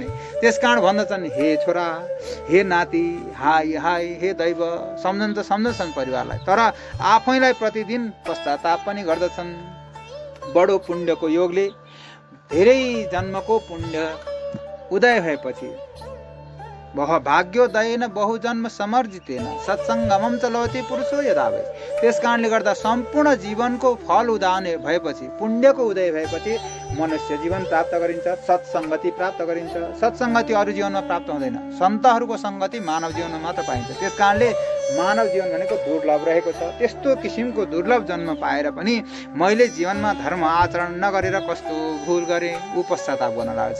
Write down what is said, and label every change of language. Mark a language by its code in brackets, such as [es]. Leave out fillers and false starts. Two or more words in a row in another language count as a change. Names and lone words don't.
[ne] त्यस कारण भन्दछन्, हे छोरा, हे नाति, हाय हाय, हे दैव। सम्झन्छन् परिवारलाई, तर आफैलाई प्रतिदिन पश्चाताप पनि गर्दछन्। बडो पुण्यको योगले धेरै जन्मको पुण्य उदय भएपछि [sa] भाग्योदयेन बहुजन्म समर्जितेन सत्सङ्गमं चलति पुरुषो यदा [ne] भए। त्यस कारणले गर्दा सम्पूर्ण जीवनको फल उदान भएपछि, पुण्यको उदय भएपछि मनुष्य जीवन प्राप्त गरिन्छ, सत्सङ्गति प्राप्त गरिन्छ। सत्सङ्गति अरू जीवनमा प्राप्त हुँदैन, सन्तहरूको सङ्गति मानव जीवनमा मात्र पाइन्छ। त्यस कारणले मानव जीवन भनेको दुर्लभ रहेको छ। त्यस्तो किसिमको दुर्लभ जन्म पाएर पनि मैले जीवनमा धर्म आचरण नगरेर कस्तो भुल गरेँ, ऊ पश्चाताप गर्न लाग्छ।